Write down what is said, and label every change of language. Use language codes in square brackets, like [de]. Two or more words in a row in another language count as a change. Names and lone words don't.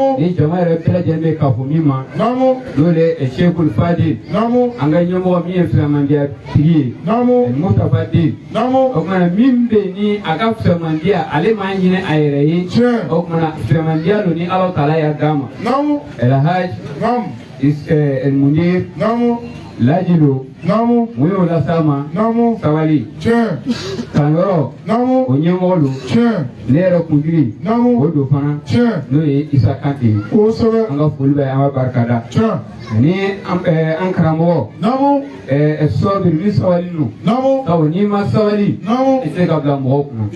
[bm] ni jama yɛrɛ bɛɛ lajɛlen bɛ kafo min ma نعم n'o de ye Cheikhul Fadil نعم an ka ɲɛmɔgɔ min ye filamandiya tigi ye نعم Mustapha Den نعم o kuma na min bɛ yen ni a ka filamandiya ale m'a ɲini a yɛrɛ ye tiɲɛ o kuma na filamandiya don ni Ala taala y'a d'a ma نعم Elhaj نعم المنير نعم lajilo Namu. muyo la sama Namu. sawali Tiens. kangoro Namu. o ɲɛmɔgɔlu Tiens. ne yɛrɛ kuntigi Namu. o do fana Tiens. n'o ye Isa Kante Kosɛbɛ. an ka foli bɛ an ka barika da Tiens. ani an karamɔgɔ Namu. sɔbiri ni sabali nu Namu. sabu n'i ma sabali Namu. i tɛ se ka bila mɔgɔw kunna